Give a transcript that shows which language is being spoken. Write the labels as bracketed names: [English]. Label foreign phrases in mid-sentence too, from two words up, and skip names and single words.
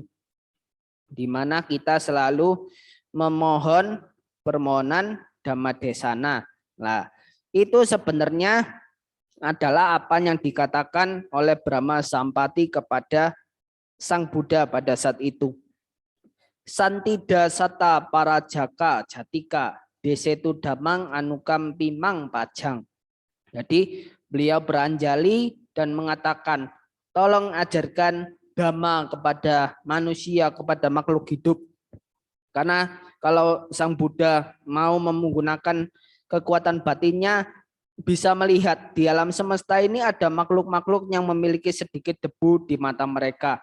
[Indonesian] Di mana kita selalu memohon permohonan Dhammadesana. Nah, itu sebenarnya adalah apa yang dikatakan oleh Brahma Sampati kepada Sang Buddha pada saat itu. [Pali] Santida sata parajaka jatika desetu damang anukam pimang pajang. [Indonesian] Jadi beliau beranjali dan mengatakan, tolong ajarkan dhamma kepada manusia, kepada makhluk hidup. Karena kalau Sang Buddha mau menggunakan kekuatan batinnya, bisa melihat di alam semesta ini ada makhluk-makhluk yang memiliki sedikit debu di mata mereka.